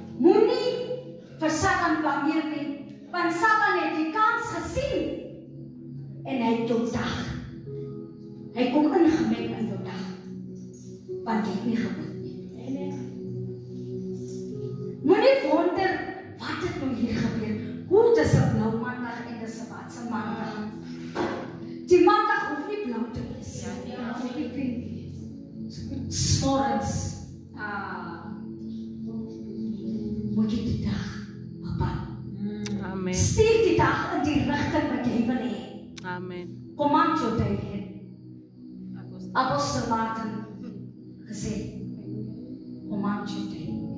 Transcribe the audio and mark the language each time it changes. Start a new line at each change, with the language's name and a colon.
Afrikaans: Moenie vir Satan blameer nie, want Satan het die kans gesien en hy het jou dag. Hy kom ingemeng in jou dag, want jy het nie gebid nie. Moenie wonder wat het nou hier gebeur. Hoe dis 'n blou maandag en dis 'n watse maandag. Die maandag hoef nie blou te wees. Hoef nie pink. S'morgens moet jy die dag bepaal. Amen. Stuur die dag in die rigting wat jy wil hê. Amen.
English: Command your day.
Afrikaans: Apostel Martin gesê,
English: command your day.